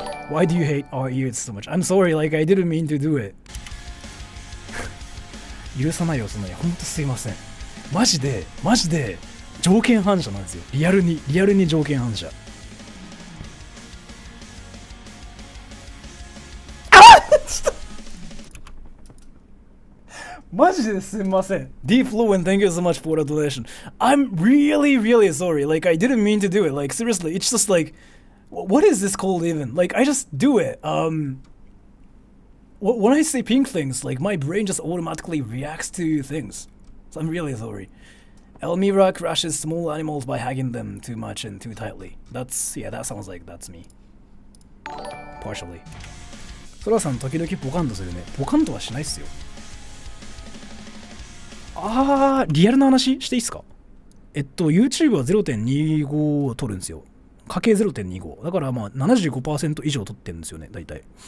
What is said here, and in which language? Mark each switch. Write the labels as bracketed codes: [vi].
[en] Why do you hate our ears so much? I'm sorry, like I didn't mean to do it. [ja] 許さないよ、そんなに。ほんとすいません。マジで条件反射なんですよ。リアルに条件反射。マジですみません。 [en] D Fluent, thank you so much for the donation. I'm really sorry. Like, I didn't mean to do it. Like, seriously, it's just like, what is this called even? Like, I just do it. When I say pink things, like, my brain just automatically reacts to things. So I'm really sorry. Elmira crushes small animals by hugging them too much and too tightly. That sounds like that's me. Partially. [ja] ソラさん時々ポカンとするね。ポカンとはしないっすよ。リアルな話していいっすか？YouTube は 0.25 を取るんですよ。かけ 0.25。だからまあ 75% 以上取ってるんですよね、大体。